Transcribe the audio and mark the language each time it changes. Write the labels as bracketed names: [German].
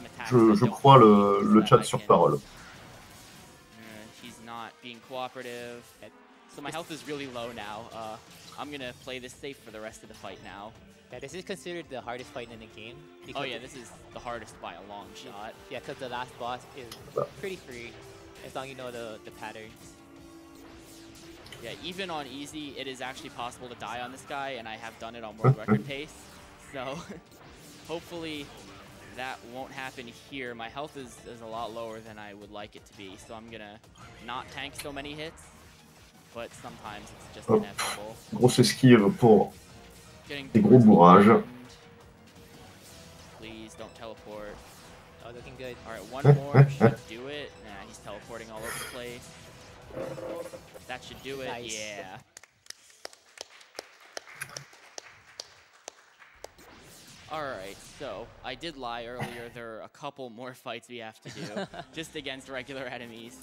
[French] Je crois le chat sur parole. [English] He's not being cooperative. So my health is really low now. I'm gonna play this safe for the rest of the fight now. Yeah, this is considered the hardest fight in the game. Oh yeah, this is the hardest by a long shot. Yeah, because the last boss is pretty free, as long as you know the patterns. Yeah, even on easy, it is actually possible to die on this guy, and I have done it on world record pace. So hopefully that won't happen here. My health is a lot lower than I would like it to be, so I'm gonna not tank so many hits. But sometimes it's just inevitable. [French] Grosse esquive pour des gros bourrages. [English] Please don't teleport. Oh, looking good. Alright, one more should do it. Nah, he's teleporting all over the place. That should do it. Nice. Yeah. Alright, so I did lie earlier. There are a couple more fights we have to do, just against regular enemies.